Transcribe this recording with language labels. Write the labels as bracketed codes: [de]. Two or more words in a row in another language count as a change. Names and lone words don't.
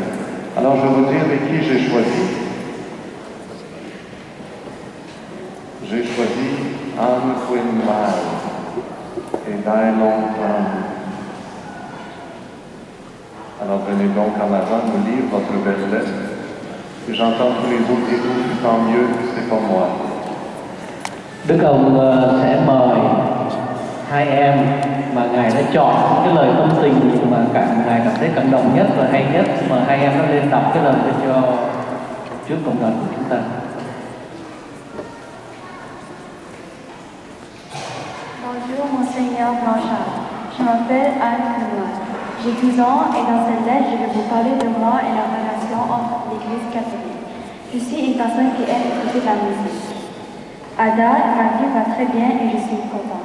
[fr] Alors, je vais vous dire avec qui j'ai choisi. J'ai choisi Anne Quinn-Mal et Diane Brown. Alors, venez donc en avant me lire votre belle lettre. Et j'entends tous les autres dire tout, tant mieux, c'est pas moi. [vi] Đức ông sẽ mời hai em mà Ngài đã chọn cái lời tâm tình mà Ngài cảm thấy cảm động nhất và hay nhất, mà hai em nó lên đọc cái lời cho trước cộng đoàn của chúng ta. [fr] Bonjour Monseigneur Blanchard, je m'appelle Anne Kuhlmann. J'ai 12 ans et dans cette lettre, je vais vous parler de moi et la relation entre l'Église catholique. Je suis une personne qui aime écouter la musique. À date, ma vie va très bien et je suis contente.